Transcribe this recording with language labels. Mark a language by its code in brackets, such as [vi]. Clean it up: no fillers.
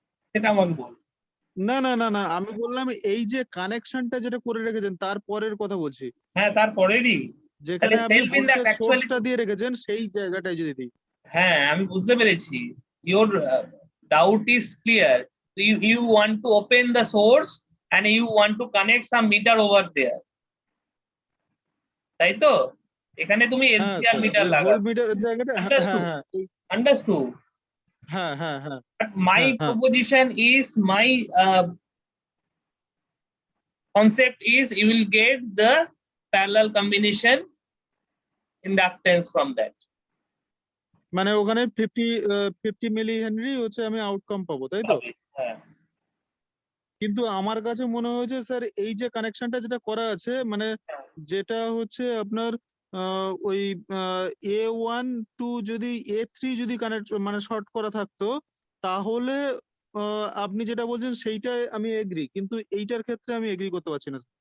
[bn] সেটা আমাকে বল। না না না না, আমি বললাম এই যে কানেকশনটা যেটা করে রেখেছেন তারপরের কথা বলছি, হ্যাঁ, তারপরেরই যেখানে আপনি সেলফ ভোল্টেজ ইন্ডাক্ট সোর্সটা দিয়ে রেখেছেন সেই জায়গাটায় যদি দিই। হ্যাঁ, আমি বুঝতে পেরেছি, [en] Your doubt is clear. You want to open the source and you want to connect some meter over there, [bn] তাই তো? এখানে তুমি এলসিআর মিটার লাগাও, ভোল্ট মিটারের জায়গাটা, [en] Understood? [bn] হ্যাঁ হ্যাঁ হ্যাঁ, [en] But my [bn] হ্যাঁ, হ্যাঁ। [en] proposition is, my concept is, you will get the parallel combination inductance from that. [bn] মানে ওখানে 50 মিলি হেনরি হচ্ছে আমি আউটকাম পাবো, তাই তো? হ্যাঁ, কিন্তু আমার কাছে মনে হয়েছে স্যার, এই যে কানেকশনটা যেটা করা আছে, মানে যেটা হচ্ছে আপনার ওই A1 টু যদি A3 যদি কানেক্ট মানে শর্ট করা থাকতো, তাহলে আপনি যেটা বলছেন সেইটাই আমি এগ্রি, কিন্তু এইটার ক্ষেত্রে আমি এগ্রি করতে পারছি না।